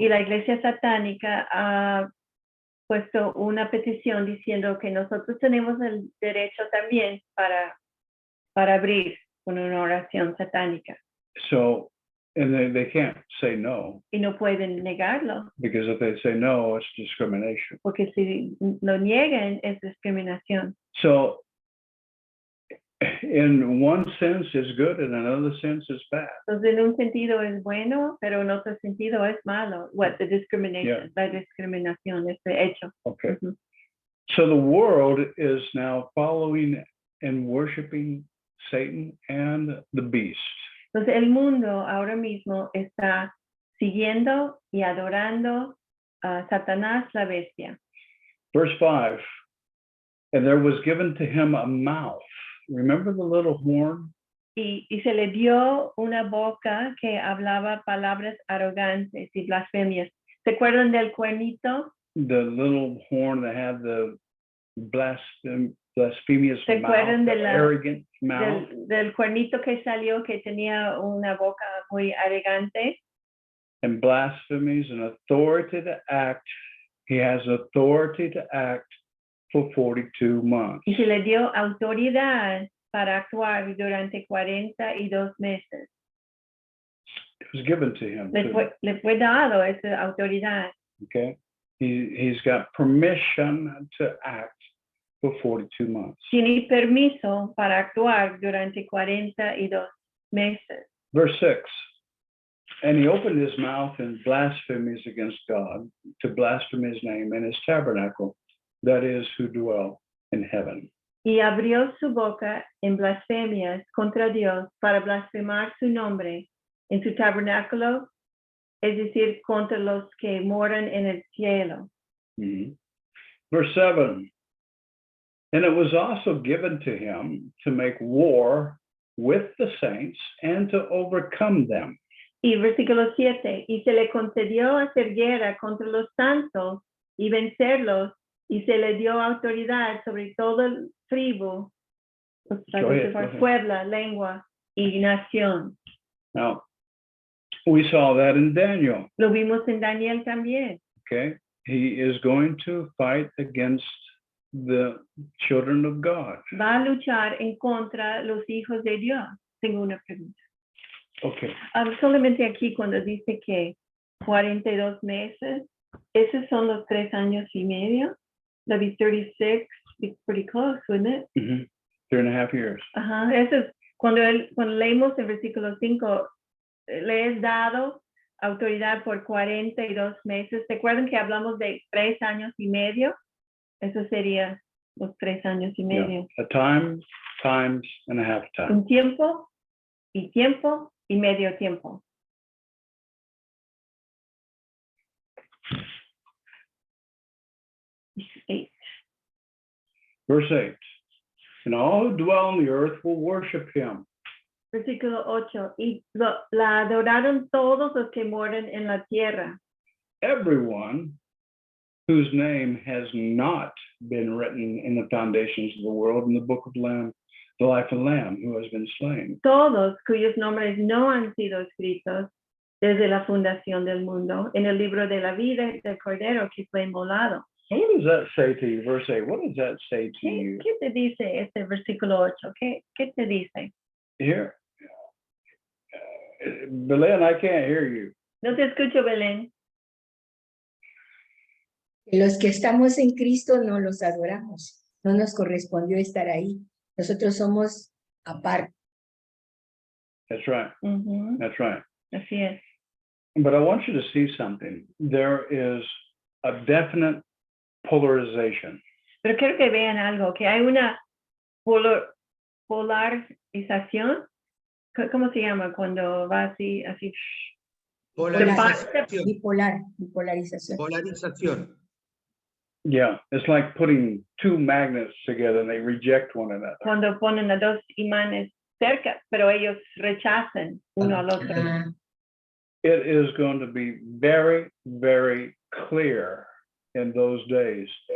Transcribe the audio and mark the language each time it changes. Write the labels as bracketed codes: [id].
[es] Y la iglesia satánica ha puesto una petición diciendo que nosotros tenemos el derecho también para abrir con una oración satánica. [en] So, and they can't say no, [es] Y no pueden negarlo, [en] because if they say no, it's discrimination. [es] porque si lo niegan es discriminación. [en] So, in one sense, it's good, and in another sense, it's bad. [es] Entonces, en un sentido es bueno, pero en otro sentido es malo. [en] What the discrimination, [es] la discriminación, este hecho. [en] Okay. So the world is now following and worshiping Satan and the beast. [es] Entonces, el mundo ahora mismo está siguiendo y adorando a Satanás, la bestia. [en] Verse 5, and there was given to him a mouth. Remember the little horn? [es] Y se le dio una boca que hablaba palabras arrogantes y blasfemias. ¿Se acuerdan del cuernito? [en] The little horn that had the blasphemous [es] ¿Se [en] mouth, [es] acuerdan [en] the [es] de [en] arrogant mouth? [es] del cuernito que salió que tenía una boca muy arrogante? [en] And blasphemies and authority to act. He has authority to act for 42 months. [es] Y se le dio autoridad para actuar durante 42 meses. [en] It was given to him. [es] Le fue dado esa autoridad. [en] Okay. He's got permission to act for 42 months. [es] Tiene permiso para actuar durante 42 meses. [en] Verse 6. And he opened his mouth in blasphemies against God, to blaspheme his name and his tabernacle, that is, who dwell in heaven. [es] Y abrió su boca en blasfemias contra Dios para blasfemar su nombre en su tabernáculo, es decir, contra los que moran en el cielo. [en] Mm-hmm. Verse 7. And it was also given to him to make war with the saints and to overcome them. [es] Y versículo 7, y se le concedió hacer guerra contra los santos y vencerlos, y se le dio autoridad sobre todo el tribu, pueblo, lengua y nación. [en] Now, we saw that in Daniel. [es] Lo vimos en Daniel también. [en] Okay, he is going to fight against the children of God. [es] Va a luchar en contra los hijos de Dios. Tengo una pregunta. [en] Okay. [es] Solamente aquí cuando dice que 42 meses, esos son los 3 años y medio. [en] That'd be 36, it's pretty close, wouldn't it? Mm-hmm. 3.5 years. [es] Ajá, eso es cuando leemos el versículo 5, le es dado autoridad por 42 meses. ¿Se acuerdan que hablamos de 3 años y medio? Eso sería los 3 años y medio. [en] Yeah. A time, times, and a half time. [es] Un tiempo y medio tiempo. [en] Verse 8. And all who dwell on the earth will worship him. [es] Versículo 8. Y la adoraron todos los que moran en la tierra. [en] Everyone whose name has not been written in the foundations of the world in the book of Lamb, the life of the Lamb who has been slain. [es] Todos cuyos nombres no han sido escritos desde la fundación del mundo en el libro de la vida del Cordero que fue inmolado. [en] What does that say to you? Verse 8. What does that say to you? [es] ¿Qué te dice este versículo 8? ¿Qué te dice? [en] Here, Belen, I can't hear you. [es] No te escucho, Belén. Los que estamos en Cristo no los adoramos. No nos correspondió estar ahí. Nosotros somos aparte. [en] That's right. Uh-huh. That's right. [es] Así es. [en] But I want you to see something. There is a definite polarization. [es] Pero quiero que vean algo, que hay una polarización. ¿Cómo se llama cuando va así? Polarización. Bipolarización. Polarización. [en] Yeah, it's like putting 2 magnets together and they reject one another. [es] Cuando ponen a 2 imanes cerca, pero ellos rechazan uno al otro. [en] It is going to be very, very clear in those days.